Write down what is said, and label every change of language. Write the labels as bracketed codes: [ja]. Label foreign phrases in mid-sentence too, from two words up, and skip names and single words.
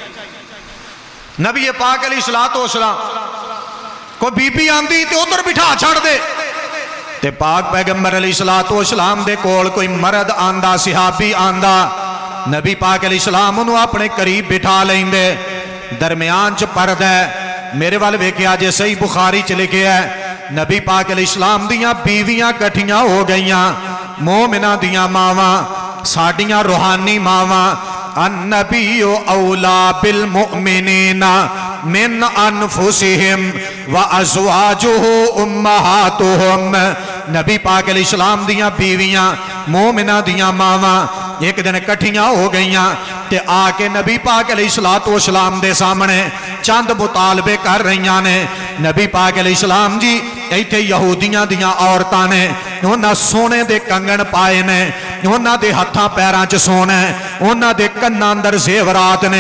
[pa] نبی پاک [ar] عليه الصلاة والسلام [pa] کوئی بی بی آندی تے ادھر بٹھا چھڈ دے تے پاک پیغمبر [ar] عليه الصلاة والسلام [pa] دے کول کوئی مرد آندا، صحابی آندا، نبی پاک علیہ السلام انہوں نے اپنے قریب بٹھا لیندے. درمیان چ پردہ ہے. میرے وال ویکھیا جے صحیح بخاری چ لکھے ہے نبی پاک علیہ السلام دیاں بیویاں کٹھیاں ہو گئیاں. مومناں دیاں ماواں، ساڈیاں روحانی ماواں. [ar] النبي أولى بالمؤمنين من أنفسهم وأزواجه أمهاتهم. [pa] نبی پاک علیہ السلام دیاں بیویاں، مومناں دیاں ماواں ایک دن کٹھیاں ہو گئیاں تے آکے نبی پاک [ar] عليه الصلاة والسلام [pa] دے سامنے چند مطالبے کر رہی نے. نبی پاک علیہ السلام جی ایتھے یہودیاں دیاں عورتاں نے اوہناں سونے دے کنگن پائے نے، اوہناں دے ہتھاں پیراں چ سونا، اوہناں دے کناں اندر زیورات نے.